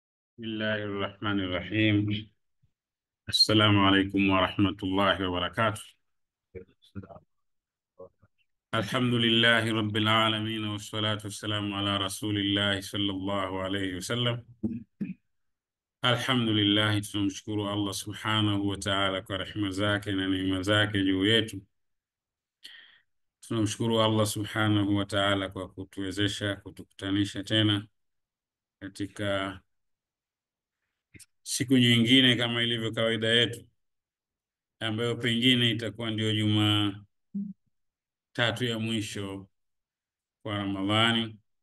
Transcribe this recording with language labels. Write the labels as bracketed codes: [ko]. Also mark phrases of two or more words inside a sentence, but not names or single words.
[ar] بسم الله الرحمن الرحيم. السلام عليكم ورحمة الله وبركاته. الحمد لله رب العالمين والصلاة والسلام على رسول الله صلى الله عليه وسلم. [sw] Alhamdulillah, tunamshukuru Allah [ar] سبحانه وتعالى [sw] kwa rehema zake na neema zake juu yetu. Tunamshukuru Allah [ar] سبحانه وتعالى [sw] kwa kutuwezesha kutukutanisha tena katika siku nyingine kama ilivyo kawaida yetu, ambayo pengine itakuwa ndio Jumatatu ya mwisho kwa Ramadhani.